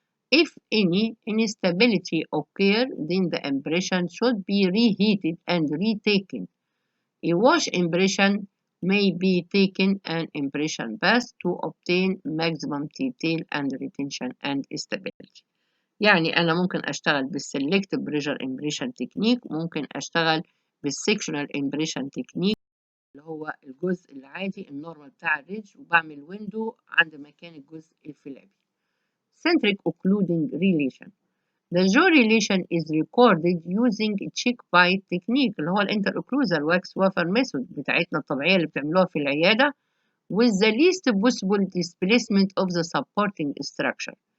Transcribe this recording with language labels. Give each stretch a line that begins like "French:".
English: If any instability occurs, then the impression should be reheated and retaken. A wash impression may be taken and impression bath to obtain maximum detail and retention and stability.
Arabic: يعني أنا ممكن أشتغل بالسلكتيف بريشر امبريشن تكنيك، ممكن أشتغل بالسكشنال امبريشن تكنيك اللي هو الجزء العادي النورمال بتاع الريدج، وبعمل ويندو عند مكان الجزء الفلابي.
English: Centric occluding relation. The jaw relation is recorded using check bite technique
Arabic: اللي هو الانتر occlusal wax wafer method بتاعتنا الطبيعية اللي بتعملوها في العيادة
English: with the least possible displacement of the supporting structure.